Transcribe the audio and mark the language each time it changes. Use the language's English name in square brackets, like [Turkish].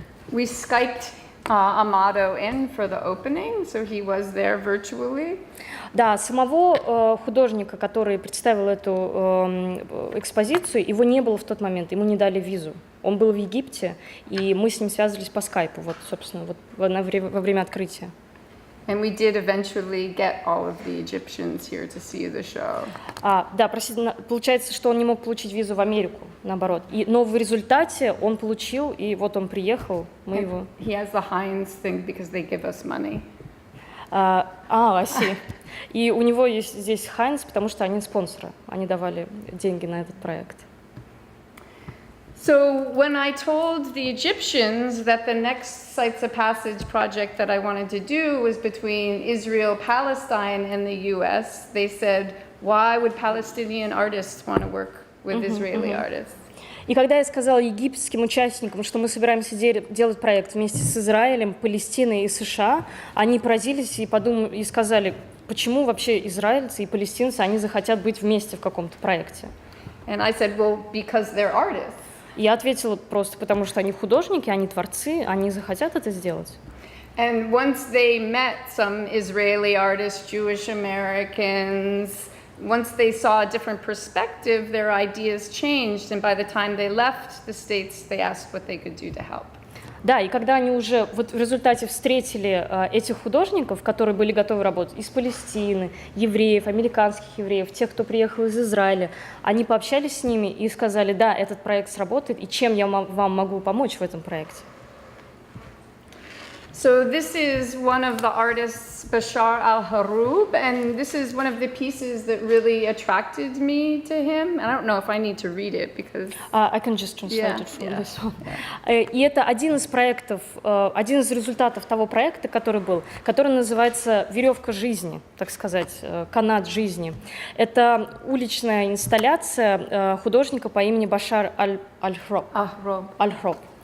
[English] We Skyped Amado in for the opening, so he was there virtually. [Russian] Да, самого художника, который представил эту экспозицию, его не было в тот момент, ему не дали визу. Он был в Египте, и мы с ним связывались по скайпу, вот, собственно, вот во время открытия. [English] And we did eventually get all of the Egyptians here to see the show. [Russian] Да, получается, что он не мог получить визу в Америку, наоборот. Но в результате он получил, и вот он приехал, мы его... [English] He has the Heinz thing because they give us money. I see. [Russian] И у него есть здесь Хайнц, потому что они спонсоры, они давали деньги на этот проект. [English] So when I told the Egyptians that the next Sites of Passage project that I wanted to do was between Israel, Palestine, and the US, they said, why would Palestinian artists want to work with Israeli artists? [Russian] И когда я сказала египетским участникам, что мы собираемся делать проект вместе с Израилем, Палестиной и США, они поразились и сказали, почему вообще израильцы и палестинцы, они захотят быть вместе в каком-то проекте. [English] And I said, well, because they're artists. [Russian] Я ответила просто потому, что они художники, они творцы, они захотят это сделать. [English] And once they met some Israeli artists, Jewish Americans, once they saw a different perspective, their ideas changed, and by the time they left the States, they asked what they could do to help. [Russian] Да, и когда они уже вот в результате встретили этих художников, которые были готовы работать из Палестины, евреев, американских евреев, тех, кто приехал из Израиля, они пообщались с ними и сказали, да, этот проект сработает, и чем я вам могу помочь в этом проекте? [English] So this is one of the artists, Bashar al-Harub, and this is one of the pieces that really attracted me to him. And I don't know if I need to read it because... I can just translate Yeah, it from yeah, this one. [Russian] И это один из проектов, один из результатов того проекта, который был, который называется «Веревка жизни», так сказать, канат жизни. Это уличная инсталляция художника по имени Башар аль-Харуб.